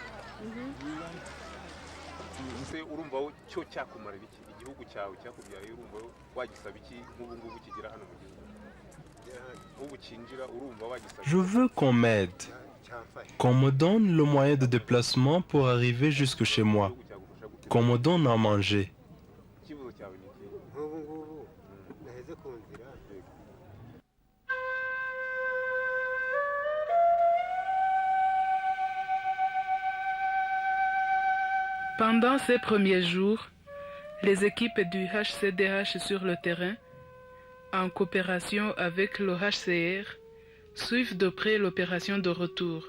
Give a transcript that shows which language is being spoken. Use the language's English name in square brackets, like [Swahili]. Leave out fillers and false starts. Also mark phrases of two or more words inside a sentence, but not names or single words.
[Kinyarwanda] Nse urumva cyo cyakumarira iki igihugu cyawe cyakubyaye urumva wagisaba iki nk'ubu ngubu kigira hano mu gihugu ubu kinjira urumva wagisaba. [French] Je veux qu'on m'aide, qu'on me donne le moyen de déplacement pour arriver jusque chez moi, qu'on me donne à manger. [Kinyarwanda] Ikibazo cyawe ni iki nk'ubu ngubu naheze ku nzira. [French] Pendant ces premiers jours, les équipes du HCDH sur le terrain, en coopération avec le HCR, suivent de près l'opération de retour.